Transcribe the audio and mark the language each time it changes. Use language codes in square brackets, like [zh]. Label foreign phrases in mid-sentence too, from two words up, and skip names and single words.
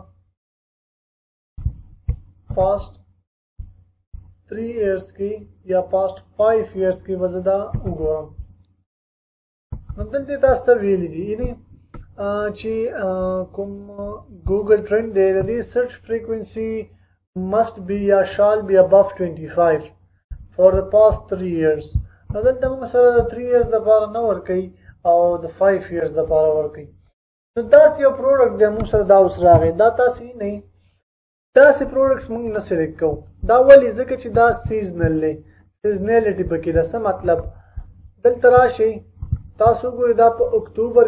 [en] past 3 years [ps] کې یا پاست 5 years کې به زه دا وګورم نو دلته تاسو ته ویلي دي یعنې چې کوم ګوګل ټرند دی د دې [en] search frequency must be [ps] یا [en] shall be above 25 for the past 3 years [ps] نو دلته موږ سره د 3 years دپاره نه ورکوي او د 5 years دپاره ورکوي نو داسې یو پروډکټ دی موږ سره دا اوس راغی دا تاسې نه داسې پروډکټس موږ نه سلیکټ کوو دا ولې ځکه چې دا سیزنل دی سیزنیلیټي پکې ده څه مطلب دلته راشئ تاسو ګورئ دا په اکتوبر